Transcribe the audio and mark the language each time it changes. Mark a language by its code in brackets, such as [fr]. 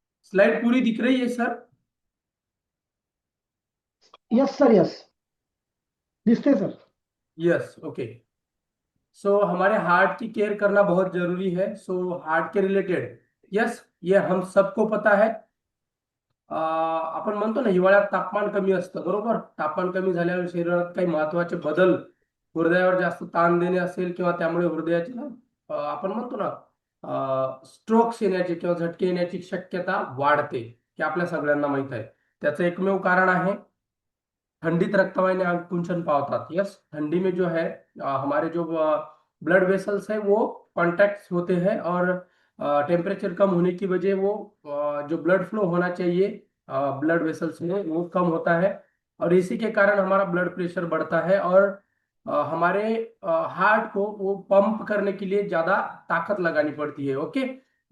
[hi] Slide पूरी दिख रही है सर? [en] Yes sir, yes. [mr] दिसते सर। [en] Yes. Okay. [hi] सो हमारे हार्ट की केयर करना बहुत जरूरी है। सो हार्ट के रिलेटेड, यस, ये हम सबको पता है। [mr] आपण म्हणतो ना, हिवाळ्यात तापमान कमी असतं, बरोबर? तापमान कमी झाल्यावर शरीरात काही महत्वाचे बदल, हृदयावर जास्त ताण देणे असेल किंवा त्यामुळे हृदयाचे ना, आपण म्हणतो ना, स्ट्रोक्स येण्याची किंवा झटके येण्याची शक्यता वाढते, हे आपल्या सगळ्यांना माहित आहे। त्याचं एकमेव कारण आहे ठंडित रक्तवाहिन्या आकुंचन पावतात। [en] Yes. [hi] ठंडी में जो है हमारे जो ब्लड वेसल्स है वो कॉन्टैक्ट होते हैं और टेम्परेचर कम होने की वजह वो जो ब्लड फ्लो होना चाहिए ब्लड वेसल्स में वो कम होता है, और इसी के कारण हमारा ब्लड प्रेशर बढ़ता है और हमारे हार्ट को वो पंप करने के लिए ज्यादा ताकत लगानी पड़ती है। ओके।